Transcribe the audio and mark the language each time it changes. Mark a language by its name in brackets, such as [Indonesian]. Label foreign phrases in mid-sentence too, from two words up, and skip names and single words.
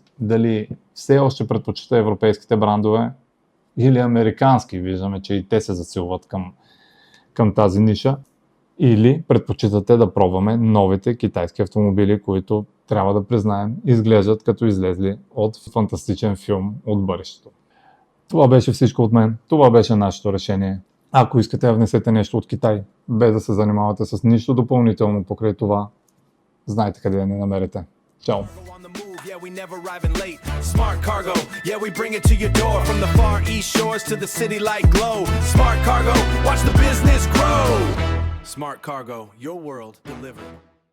[Bulgarian] Дали все още предпочита европейските брандове или американски, виждаме, че и те се засилват към тази ниша, или предпочитате да пробваме новите китайски автомобили, които трябва да признаем изглеждат като излезли от фантастичен филм от бъдещето. Това беше всичко от мен. Това беше нашето решение. Ако искате да внесете нещо от Китай, без да се занимавате с нищо допълнително покрай това, знаете къде да ни намерите. Чао! [English] Yeah, we never arriving late. Smart Cargo, yeah, we bring it to your door. From the far east shores to the city like glow. Smart Cargo, watch the business grow. Smart Cargo, your world delivered.